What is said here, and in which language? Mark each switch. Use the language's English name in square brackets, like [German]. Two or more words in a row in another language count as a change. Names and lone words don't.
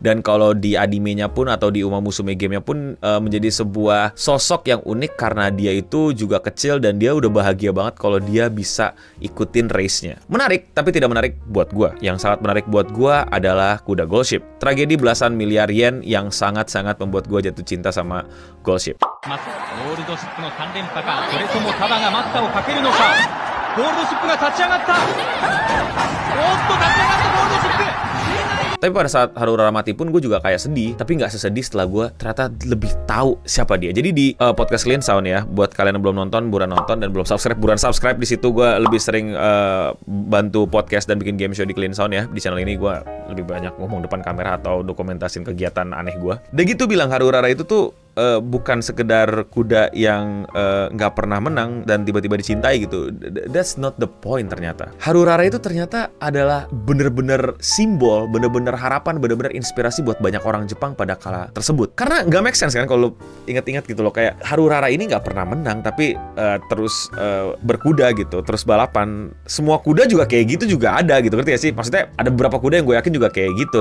[Indonesian] Dan kalau di animenya pun atau di Uma Musume game-nya pun menjadi sebuah sosok yang unik karena dia itu juga kecil dan dia udah bahagia banget kalau dia bisa ikutin race-nya. Menarik, tapi tidak menarik buat gue. Yang sangat menarik buat gue adalah kuda Gold Ship. Tragedi belasan miliar yen yang sangat-sangat membuat gue jatuh cinta sama Gold Ship. [Japanese] ゴールドシップの3連覇か、それともタバが待ったをかけるのか。ゴールドシップが立ち上がった。おっと立ち上がったゴールドシップ。 [Indonesian] Tapi pada saat Haru Urara mati pun gue juga kayak sedih, tapi nggak sesedih setelah gue ternyata lebih tahu siapa dia. Jadi di podcast Clean Sound ya, buat kalian yang belum nonton, buruan nonton, dan belum subscribe, buruan subscribe. Di situ gue lebih sering bantu podcast dan bikin game show di Clean Sound ya. Di channel ini gue lebih banyak ngomong depan kamera atau dokumentasin kegiatan aneh gue. Dan gitu bilang Haru Urara itu tuh bukan sekedar kuda yang nggak pernah menang dan tiba-tiba dicintai gitu. [English] That's not the point ternyata. [Indonesian] Haru Urara itu ternyata adalah bener-bener simbol, bener-bener harapan, bener-bener inspirasi buat banyak orang Jepang pada kala tersebut. Karena nggak [English] make sense [Indonesian] kan kalau ingat-ingat gitu loh, kayak Haru Urara ini nggak pernah menang tapi terus berkuda gitu, terus balapan. Semua kuda juga kayak gitu juga ada gitu, ngerti gak sih? Maksudnya ada beberapa kuda yang gue yakin juga kayak gitu.